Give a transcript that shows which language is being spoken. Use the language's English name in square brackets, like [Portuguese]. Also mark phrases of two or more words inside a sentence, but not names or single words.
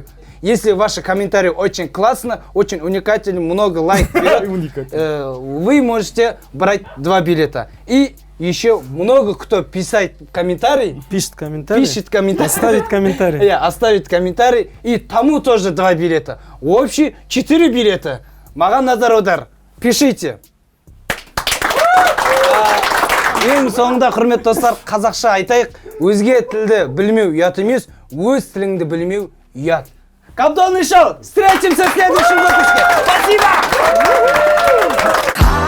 [Russian] Если ваши комментарии очень классно, очень уникальны, много лайков, вы можете брать 2 билета. И еще много кто писать комментарий. Пишет комментарий. Оставит комментарий. Оставит комментарий. И тому тоже 2 билета. Общий 4 билета. [Kazakh] Маған назар аудар. Пишите. Ең соңында, құрметті достар, қазақша айтайық. Өзге тілді білмеу ұят емес, өз тіліңді білмеу ұят. Кабдонный шоу. [Russian] Встретимся в следующем выпуске. Спасибо!